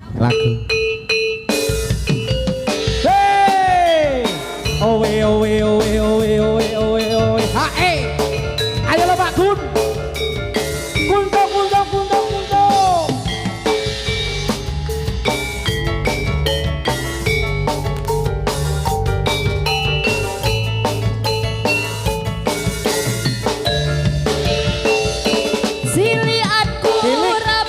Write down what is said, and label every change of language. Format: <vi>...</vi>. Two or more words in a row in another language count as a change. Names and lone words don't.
<id>lagu. Hey! Owe owe owe owe owe owe owe. Hae. Ayo lo Pak Gun. Kunto kunto kunto kunto. Siliatku rap</id>